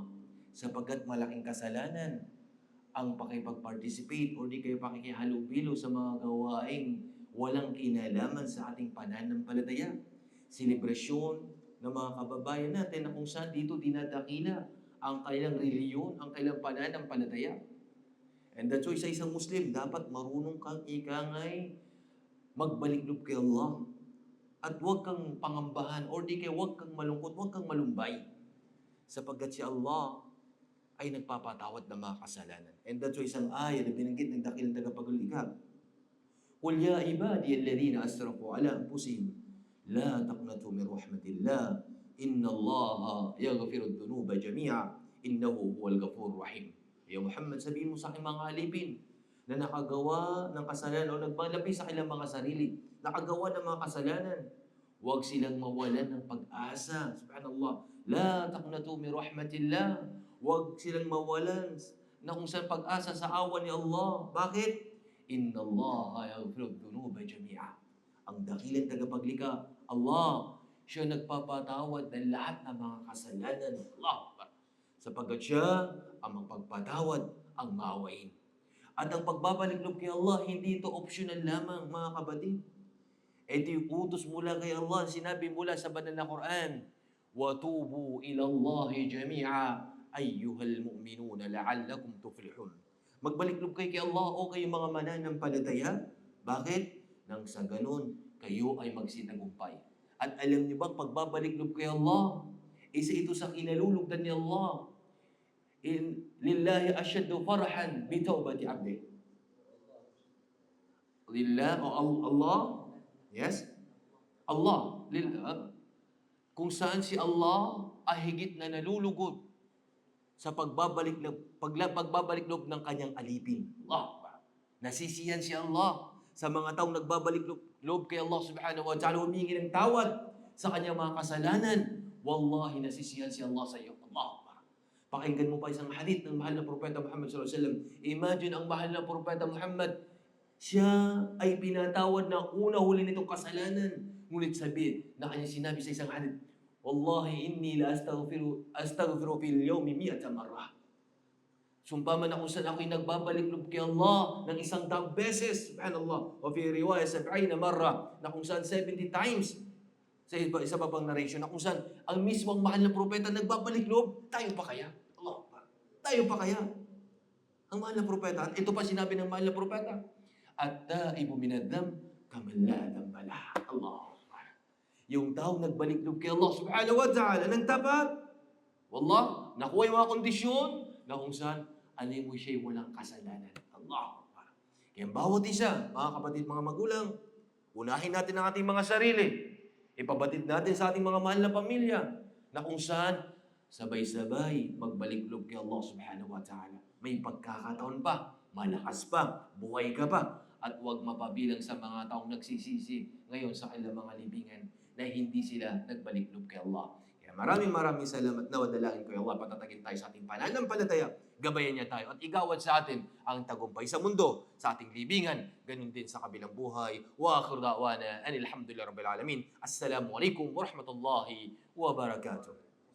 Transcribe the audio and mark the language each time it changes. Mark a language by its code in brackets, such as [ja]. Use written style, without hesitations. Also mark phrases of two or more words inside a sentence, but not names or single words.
[tl] Sapagkat malaking kasalanan ang pakipag-participate o di kayo pakikihalubilo sa mga gawaing walang kinalaman sa ating pananampalataya. Selebrasyon ng mga kababayan natin na kung saan dito dinadakila ang kailang reliyon, ang kailang pananampalataya. [en] And that's why [tl] sa isang Muslim, dapat marunong kang ikangay magbalik loob kay Allah. At huwag kang pangambahan or di kaya huwag kang malungkot, huwag kang malumbay. Sapagkat si Allah ay nagpapatawad ng mga kasalanan. [en] And that's why [tl] isang ayat na binanggit ng dakilang tagapaglikha. [ar] قل يا عبادي الذين أسرفوا على أنفسهم لا تقنطوا من رحمة الله إن الله يغفر الذنوب جميعا إنه هو الغفور الرحيم. يا محمد, [tl] sabihin mo sa aking mga alipin na nakagawa ng kasalanan o nagmalapi sa kanilang mga sarili, nakagawa ng mga kasalanan, huwag silang mawalan ng pag-asa. Subhanallah. [ar] لا تقنطوا من رحمة الله. [tl] Huwag silang mawalan na kung saan pag-asa sa awa ni Allah. Bakit? [ar] إن الله يغفر الذنوب جميعا. [tl] Ang dakilang tagapaglikha, Allah, siya nagpapatawad ng lahat ng mga kasalanan. Allah. Sapagkat siya ang magpagpatawad, ang maawain. At ang pagbabalik loob kay Allah, hindi ito optional lamang, mga kapatid. Ito yung utos mula kay Allah, sinabi mula sa banal na Quran, [ar] وَتُوبُوا إِلَى اللَّهِ جَمِيعًا أَيُّهَا الْمُؤْمِنُونَ لَعَلَّكُمْ تُفْلِحُونَ. [tl] Magbalik loob kayo kay Allah o kayo mga mananampalataya. Bakit? Nang sa ganun, kayo ay magsitagumpay. At alam niyo bang pagbabalik loob kay Allah, isa ito sa kinalulugdan ni Allah. [ar] لله أشد فرحا بتوبة عبدي. [tl] Lillah o Allah, yes? Allah, lillah. Kung saan si Allah ay higit na nalulugod sa pagbabalik loob ng kanyang alipin. Allah. Nasisiyan si Allah sa mga taong nagbabalik loob kay Allah [ar] سبحانه وتعالى, [tl] humingi ng tawad sa kanyang mga kasalanan. Wallahi, nasisiyan si Allah sa iyo. Allah. Pakinggan mo pa isang hadith ng mahal na propeta Muhammad [ar] صلى الله عليه وسلم. [tl] Imagine ang mahal na propeta Muhammad, siya ay pinatawad na una-huli nitong kasalanan. Ngunit sabihin na kanya sinabi sa isang hadith, [ar] والله إني لأستغفر في اليوم 100 مرة. [tl] Sumpaman ako saan ako'y nagbabalik loob kay Allah ng 100 beses. [ar] Subhanallah. O في رواية 70 مرة, [tl] na kung saan 70 times. Sa isa pa pang narration, na kung saan ang mismong mahal na propeta nagbabalik loob, tayo pa kaya? Allah. Tayo pa kaya? Ang mahal na propeta. At ito pa sinabi ng mahal na propeta. [ar] التائب من الذنب كمن لا ذنب له. [tl] Allah. Yung tao nagbalik loob kay Allah [ar] سبحانه وتعالى [tl] ng tapat. Wallah, nakuha yung mga kondisyon na kung saan alay mo siya'y walang kasalanan. Allah. Kaya bawat isa, mga kapatid, mga magulang, unahin natin ang ating mga sarili. Ipabatid natin sa ating mga mahal na pamilya na kung saan sabay-sabay magbalik loob kay Allah [ar] سبحانه وتعالى. [tl] May pagkakataon pa, malakas pa, buhay ka pa, at huwag mapabilang sa mga taong nagsisisi ngayon sa kanilang mga libingan na hindi sila nagbalik loob kay Allah. Kaya maraming salamat na wadalangin ko Allah, patatagin tayo sa ating pananampalataya, gabayan niya tayo at igawad sa atin ang tagumpay sa mundo, sa ating libingan, ganun din sa kabilang buhay. [ar] وآخر دعوانا أن الحمد لله رب العالمين. السلام عليكم ورحمة الله وبركاته.